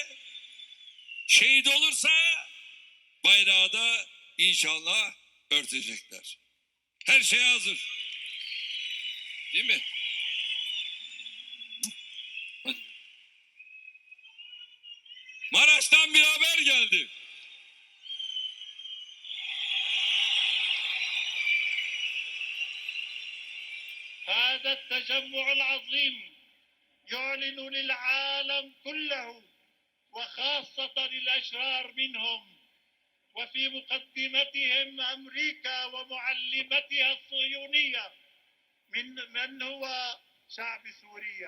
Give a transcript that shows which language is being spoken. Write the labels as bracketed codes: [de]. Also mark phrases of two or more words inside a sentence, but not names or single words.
[tr] Şehit olursa bayrağı da inşallah örtecekler. Her şey hazır. Değil mi? Maraş'tan bir haber geldi. [ar] هذا التجمع العظيم يعلن للعالم كله وخاصة الأشرار منهم وفي مقدمتهم أمريكا ومعلمتها الصهيونية من هو شعب سوريا.